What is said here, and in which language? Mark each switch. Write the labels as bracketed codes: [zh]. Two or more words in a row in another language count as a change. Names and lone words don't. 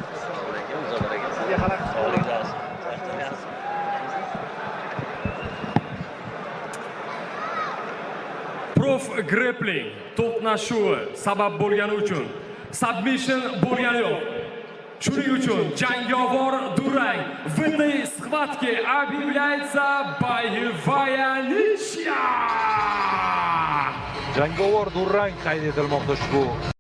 [uz] Prof Grappling to'qnashuvi sabab bo'lgani uchun submission bo'lgani yo'q. Shuning uchun jangovar durang [ru] в этой схватке объявляется боевая ничья. [uz] Jangovar durang qayd etilmoqda ushbu